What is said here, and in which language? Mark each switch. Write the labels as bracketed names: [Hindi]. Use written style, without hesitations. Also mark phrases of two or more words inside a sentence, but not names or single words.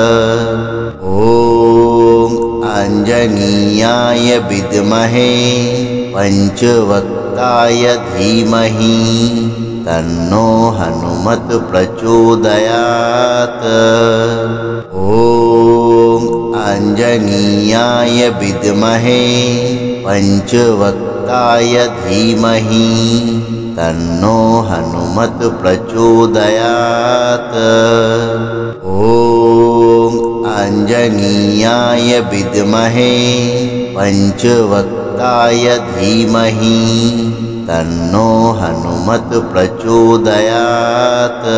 [Sanskrit] ওম আঞ্জনেয়ায় বিদ্মহে পঞ্চবক্তায় ধীমহি তন্নো হনুমত প্রচোদয়াৎ। ওম আঞ্জনেয়ায় বিদ্মহে পঞ্চবক্তায় ধীমহি तन्नो हनुमत प्रचोदयात्। ॐ आञ्जनेयाय विद्महे पञ्चवक्त्राय धीमहि तन्नो हनुमत् प्रचोदयात्।